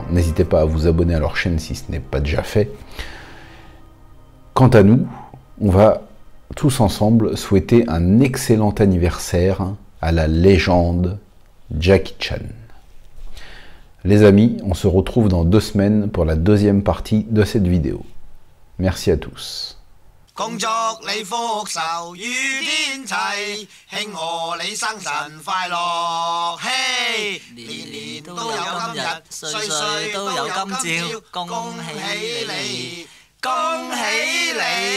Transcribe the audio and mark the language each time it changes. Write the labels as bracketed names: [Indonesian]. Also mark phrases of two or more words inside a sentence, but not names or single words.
[French] N'hésitez pas à vous abonner à leur chaîne si ce n'est pas déjà fait. Quant à nous, on va tous ensemble souhaiter un excellent anniversaire à la légende Jackie Chan. Les amis, on se retrouve dans 2 semaines pour la deuxième partie de cette vidéo. Merci à tous. [Cantonese] 恭祝你福壽與天齊，慶賀你生辰快樂，嘿！年年都有今日，歲歲都有今朝，恭喜你，恭喜你！